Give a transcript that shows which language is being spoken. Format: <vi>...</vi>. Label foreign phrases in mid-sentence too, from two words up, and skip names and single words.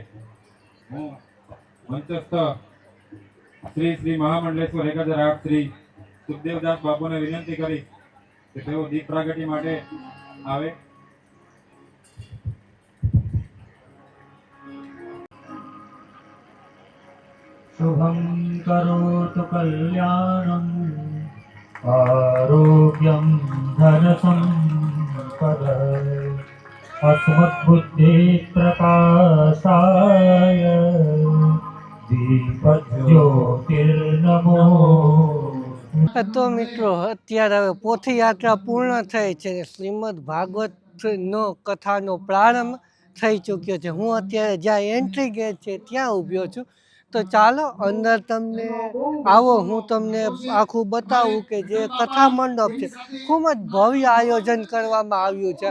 <gu>હું મંચસ્થ શ્રી શ્રી મહામંડલેશ્વર એકાદરાટ શ્રી સુખદેવદાસ બાપુને વિનંતી કરી કે તેઓ દીપ પ્રાગટ્ય માટે આવે.</gu> <sa>शुभं करोतु कल्याणम् आरोग्यं धनसम्पद अस्मद्बुद्धि प्रकाशाय दीपज्योतिर्नमो.</sa> <gu>તો મિત્રો અત્યારે હવે પોથી યાત્રા પૂર્ણ થઈ છે. શ્રીમદ ભાગવતનો કથાનો પ્રારંભ થઈ ચૂક્યો છે. હું અત્યારે જ્યાં એન્ટ્રી ગેટ છે ત્યાં ઊભ્યો છું. તો ચાલો અંદર તમને આવો, હું તમને આખું બતાવું કે જે કથા મંડપ છે ખૂબ જ ભવ્ય આયોજન કરવામાં આવ્યું છે.</gu>